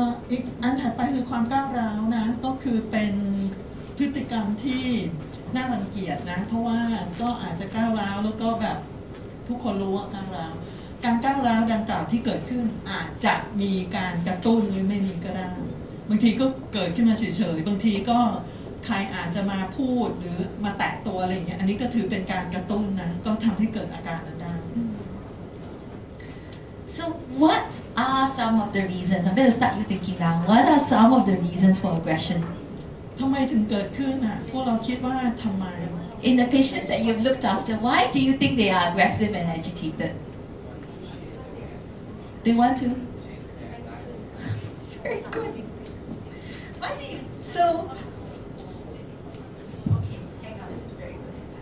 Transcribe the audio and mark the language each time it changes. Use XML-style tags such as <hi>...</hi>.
<th>อีกอันถัดไปคือความก้าวร้าวนะก็คือเป็นพฤติกรรมที่น่ารังเกียจนะเพราะว่าก็อาจจะก้าวร้าวแล้วก็แบบทุกคนรู้ว่าก้าวร้าวการก้าวร้าวดังกล่าวที่เกิดขึ้นอาจจะมีการกระตุ้นหรือไม่มีก็ได้บางทีก็เกิดขึ้นมาเฉยๆบางทีก็ใครอาจจะมาพูดหรือมาแตะตัวอะไรอย่างเงี้ยอันนี้ก็ถือเป็นการกระตุ้นนะก็ทำให้เกิดอาการนั้นได้</th> <en>So what are some of the reasons? I'm going to start you thinking now. What are some of the reasons for aggression?</en> <th>ทำไมถึงเกิดขึ้นอ่ะพวกเราคิดว่าทำไม</th> <en>In the patients that you've looked after, why do you think they are aggressive and agitated? They want to? Very good. Why do you? So, okay, hang on, this is very good.</en>